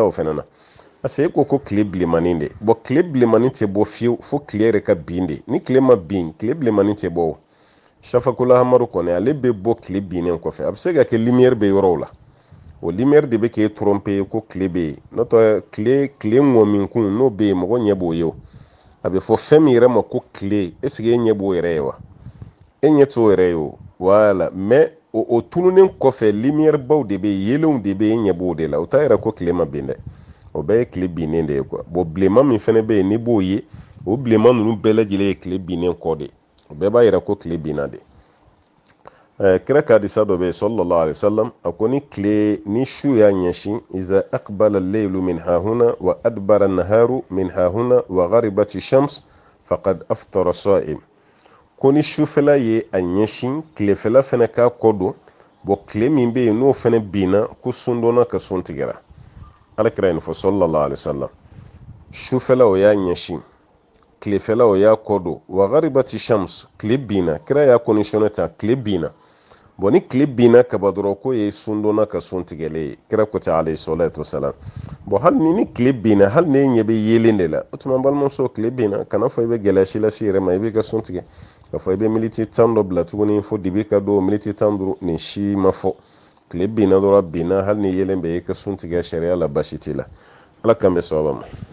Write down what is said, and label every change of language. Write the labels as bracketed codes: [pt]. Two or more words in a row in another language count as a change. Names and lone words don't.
[bm] o fɛnɛ na [fr] parce que [bm] e ko ko tile bilenmanin de bon tile bilenmanin tɛ bɔ fiyewu fo tile yɛrɛ ka bin de ni tile ma bin tile bilenmanin tɛ bɔ o safakola amadu kɔni ale bɛ bɔ tile binnen kɔfɛ a bɛ se ka kɛ lumière bɛ yɔrɔw la o lumière de bɛ k'e tromper ko tile bɛ yen n'o tɛ tile ŋɔminkun n'o bɛ yen mɔgɔ ɲɛ b'o ye o a bɛ fɔ fɛn min yɛrɛ ma ko tile [fr] est ce que [bm] e ɲɛ b'o yɛrɛ ye wa e ɲɛ t'o yɛrɛ ye o [fr] voilà mais [bm] o tununen kɔfɛ lumière baw de bɛ yen yelenw de bɛ yen e ɲɛ b'o de la o t'a yɛrɛ ko tile ma bin dɛ o bɛɛ ye tile binnen de ye quoi bon bilenman min fɛnɛ bɛ yen n'i b'o ye o bilenman ninnu bɛɛ lajɛlen ye tile binnen kɔ de o bɛɛ b'a yira ko tile binna de kira ka hadisa dɔ bɛ yen [ar] صلى الله عليه وسلم [bm] a ko ni tile ni su y'a ɲɛsin [ar] إذا أقبل الليل من ها هنا وأدبر النهار من ها هنا وغربت الشمس فقد أفطر الصائم [bm] ko ni sufɛla ye a ɲɛsin tilefɛla fɛnɛ k'a kɔ don bon tile min bɛ yen n'o fɛnɛ binna ko sun donna ka sun tigɛra alakira yin fɔ [ar] صلى الله عليه وسلم [bm] sufɛla o y'a ɲɛsin tilefɛla o y'a kɔ don [ar] وغربت الشمس [bm] tile binna kira y'a conditionné ta tile binna bon ni tile binna kaba dɔrɔn ko ye sun donna ka sun tigɛlen ye kira ko ten [ar] عليه الصلاة والسلام [bm] bon hali ni tile binna hali ni ɲɛ bɛ yelen de la o tuma n balimamuso tile binna kana fɔ i bɛ gɛlɛya si lase i yɛrɛ ma i b'i ka sun tigɛ k'a fɔ i bɛ militi 10 dɔ bila tuguni fo dibi ka don militi 15 nin si ma fɔ tile binna dɔrɔn binna hali ni yelen bɛ i ka sun tigɛ sariya la basi t'i la ala k'an bɛ sababa ma